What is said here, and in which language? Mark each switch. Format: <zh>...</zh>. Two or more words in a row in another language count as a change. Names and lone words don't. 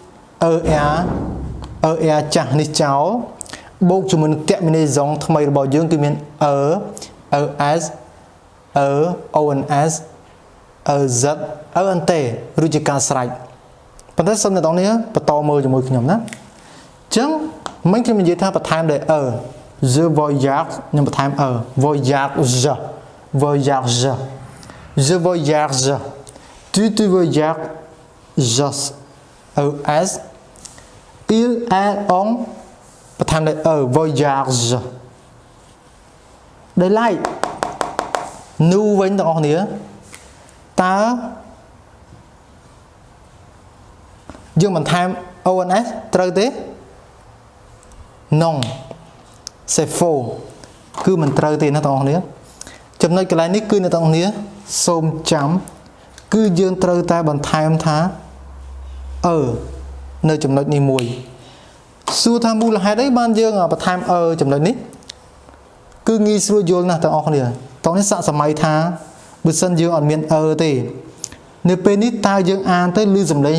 <km>ER ចាស់នេះចោលបូកជាមួយនឹងតេមីនេសុងថ្មីរបស់យើងគឺមាន ES</km> <fr>ONS EZ ENT</fr> <km>ឬជាការស្រេចប៉ុន្តែសូមអ្នកនរគ្នាបន្តមើលជាមួយខ្ញុំណាចឹងមិញខ្ញុំនិយាយថាបន្ថែមដោយ</km> <fr>je voyage</fr> <km>ខ្ញុំបន្ថែម</km> <fr>voyage voyage je voyage tu voyages ES il est on</fr> <km>បន្ថែមដោយ voyage ដោយឡែក nous វិញទាំងអស់គ្នាតើយើងបន្ថែម ONS ត្រូវទេ</km> <fr>non c'est faux</fr> <km>គឺមិនត្រូវទេណាបងប្អូនចំណុចកន្លែងនេះគឺអ្នកទាំងអស់គ្នាសូមចាំគឺយើងត្រូវតែបន្ថែមថានៅចំណុចនេះមួយសួរថាមូ លហេតុអីបានយើងបន្ថែមចំណុចនេះគឺងាយស្រួលយល់ណាស់បងប្អូនតោះនេះសាកសម័យថាបើសិនយើងអត់មានទេនៅពេលនេះតើយើងអានទៅឮសំឡេង</km>